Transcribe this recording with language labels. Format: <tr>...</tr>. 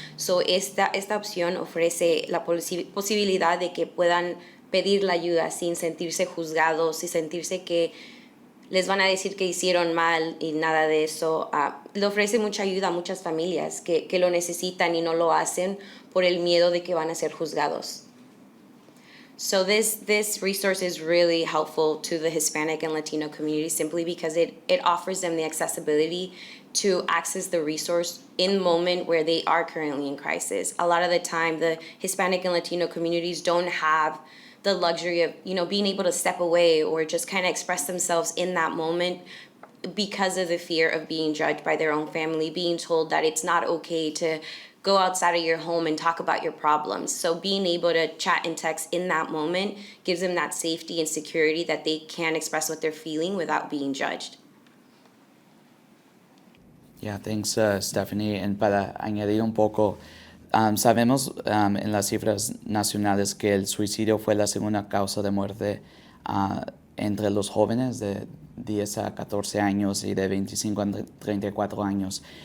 <es>So esta opción ofrece la posibilidad de que puedan pedir la ayuda sin sentirse juzgados, sin sentirse que les van a decir que hicieron mal y nada de eso. Le ofrece mucha ayuda a muchas familias que lo necesitan y no lo hacen por el miedo de que van a ser juzgados.</es> <en>So this resource is really helpful to the Hispanic and Latino community simply because it offers them the accessibility to access the resource in the moment where they are currently in crisis. A lot of the time, the Hispanic and Latino communities don't have the luxury of, being able to step away or just kind of express themselves in that moment because of the fear of being judged by their own family, being told that it's not okay to go outside of your home and talk about your problems. So being able to chat and text in that moment gives them that safety and security that they can express what they're feeling without being judged. Yeah, thanks, Stephanie.</en> <es>And para añadir un poco, sabemos en las cifras nacionales que el suicidio fue la segunda causa de muerte entre los jóvenes de 10 a 14 años y de 25 a 34 años.</es>